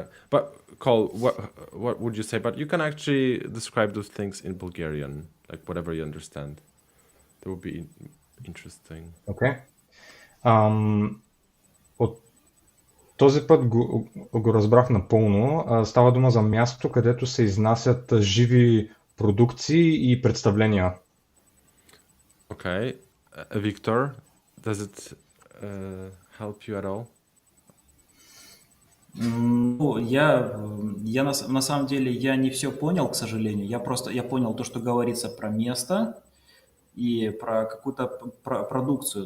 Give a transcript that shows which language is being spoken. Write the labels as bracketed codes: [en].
[en] But Cole, what would you say? But you can actually describe those things in Bulgarian, like whatever you understand. That would be interesting. Okay. [bg] От този път го разбрах напълно. Става дума за място, където се изнасят живи продукции и представления. [en] Okay. Victor, does it help you at all? [ru] Ну, я на самом деле я не все понял, к сожалению. Я понял то, что говорится про место и про какую-то продукцию.